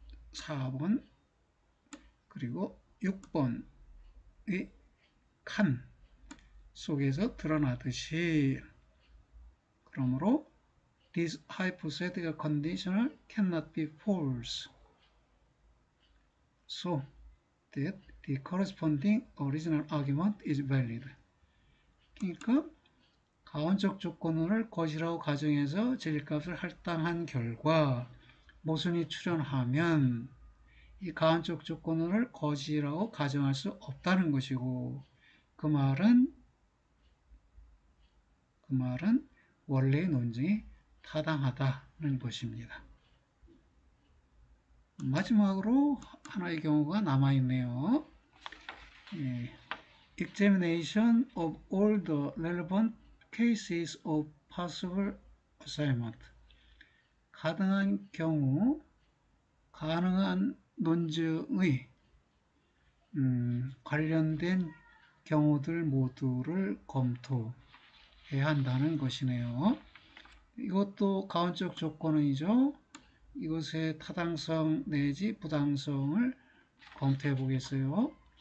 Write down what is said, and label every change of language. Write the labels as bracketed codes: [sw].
[ko] 4번 그리고 6번의 칸 속에서 드러나듯이 그러므로 [en] this hypothetical conditional cannot be false so that the corresponding original argument is valid. [ko] 그러니까 가원적 조건을 거짓이라고 가정해서 진리값을 할당한 결과 모순이 출현하면 이 가원적 조건을 거짓이라고 가정할 수 없다는 것이고 그 말은 원래의 논증이 타당하다는 것입니다. 마지막으로 하나의 경우가 남아있네요. [en] Examination of all the relevant cases of possible assignment. [ko] 가능한 경우, 가능한 논증의 관련된 경우들 모두를 검토해야 한다는 것이네요. 이것도 가원적 조건이죠. 이것의 타당성 내지 부당성을 검토해 보겠어요.